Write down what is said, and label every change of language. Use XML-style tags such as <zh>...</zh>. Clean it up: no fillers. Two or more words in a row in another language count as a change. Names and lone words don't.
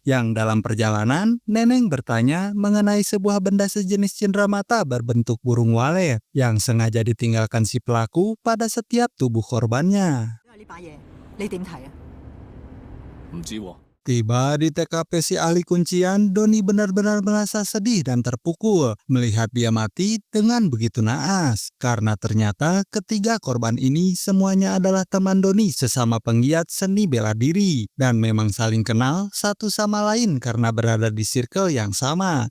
<id>Yang dalam perjalanan, Neneng bertanya mengenai sebuah benda sejenis cenderamata berbentuk burung walet yang sengaja ditinggalkan si pelaku pada setiap tubuh korbannya.</id> <yue>呢把嘢你點睇啊？唔知喎。</yue> <id>Tiba di TKP si ahli kuncian, Doni benar-benar merasa sedih dan terpukul melihat dia mati dengan begitu naas. Karena ternyata ketiga korban ini semuanya adalah teman Doni sesama penggiat seni bela diri. Dan memang saling kenal satu sama lain karena berada di circle yang sama.</id>